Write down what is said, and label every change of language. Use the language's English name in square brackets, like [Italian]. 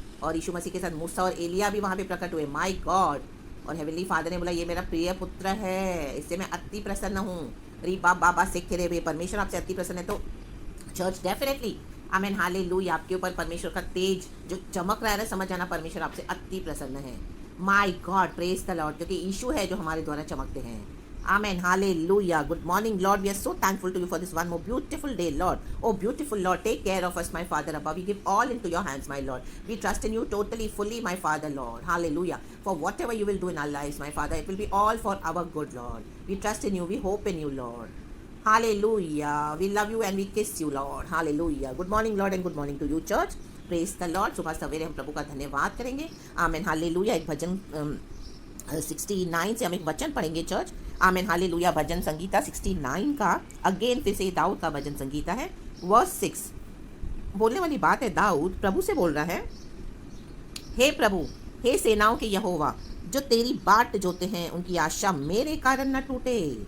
[Hindi] और यीशु मसीह के साथ मूसा और एलिया भी वहाँ पे प्रकट हुए, [English] My god. [Hindi] और [English] heavenly father [Hindi] ने बोला ये मेरा प्रिय पुत्र है, इससे मैं अति प्रसन्न हूँ। री बाबा सिख रे, परमेश्वर आपसे अति प्रसन्न है। तो चर्च डेफिनेटली, आमीन, हालेलुया, आपके ऊपर परमेश्वर का तेज जो चमक रहा है ना, समझ जाना परमेश्वर आपसे अति प्रसन्न है। [English] my god, praise the lord, [Hindi] क्योंकि यीशु है जो हमारे द्वारा चमकते हैं। [English] Amen. Hallelujah. Good morning, Lord. We are so thankful to you for this one more beautiful day, Lord. Oh, beautiful Lord, take care of us, my Father above. We give all into your hands, my Lord. We trust in you totally, fully, my Father, Lord. Hallelujah. For whatever you will do in our lives, my Father, it will be all for our good, Lord. We trust in you. We hope in you, Lord. Hallelujah. We love you and we kiss you, Lord. Hallelujah. Good morning, Lord, and good morning to you, church. Praise the Lord. [Hindi] सुबह सवेरे हम प्रभु का धन्यवाद करेंगे। आमीन, hallelujah. एक भजन 69 से हम एक वचन पढ़ेंगे चर्च। आमीन, हालेलुया। भजन संगीता 69 का, अगेन फिर से दाऊद का भजन संगीता है, वर्स 6। बोलने वाली बात है, दाऊद प्रभु से बोल रहा है, हे प्रभु, हे सेनाओं के यहोवा, जो तेरी बाट जोते हैं उनकी आशा मेरे कारण न टूटे।